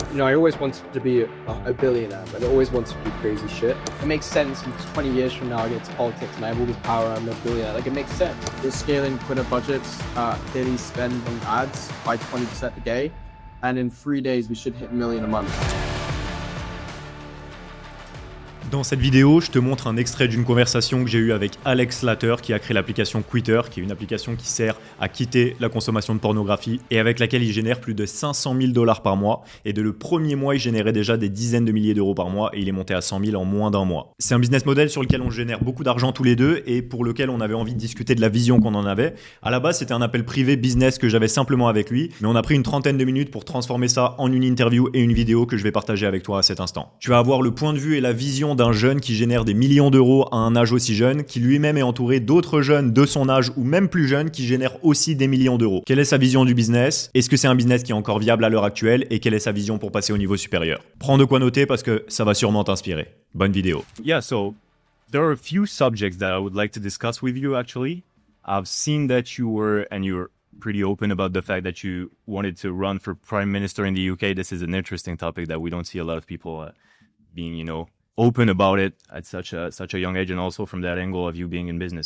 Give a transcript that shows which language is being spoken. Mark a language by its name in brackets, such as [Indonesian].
[English] You know, I always wanted to be a billionaire, but I always wanted to do crazy shit. It makes sense if 20 years from now I get to politics and I have all this power, I'm a billionaire. Like, it makes sense. We're scaling Twitter budgets, daily spend on ads by 20% a day, and in 3 days we should hit $1 million a month. [French] Dans cette vidéo, je te montre un extrait d'une conversation que j'ai eue avec Alex Slater qui a créé l'application Quitter, qui est une application qui sert à quitter la consommation de pornographie et avec laquelle il génère plus de 500 000 $ par mois. Et dès le premier mois, il générait déjà des dizaines de milliers d'euros par mois et il est monté à 100 000 en moins d'un mois. C'est un business model sur lequel on génère beaucoup d'argent tous les deux et pour lequel on avait envie de discuter de la vision qu'on en avait. À la base, c'était un appel privé business que j'avais simplement avec lui, mais on a pris une trentaine de minutes pour transformer ça en une interview et une vidéo que je vais partager avec toi à cet instant. Tu vas avoir le point de vue et la vision d'un jeune qui génère des millions d'euros à un âge aussi jeune, qui lui-même est entouré d'autres jeunes de son âge ou même plus jeunes qui génèrent aussi des millions d'euros. Quelle est sa vision du business? Est-ce que c'est un business qui est encore viable à l'heure actuelle? Et quelle est sa vision pour passer au niveau supérieur? Prends de quoi noter parce que ça va sûrement t'inspirer. Bonne vidéo. [English] Yeah, so there are a few subjects that I would like to discuss with you actually. I've seen that you're pretty open about the fact that you wanted to run for Prime Minister in the UK. This is an interesting topic that we don't see a lot of people being, open about it at such a young age, and also from that angle of you being in business.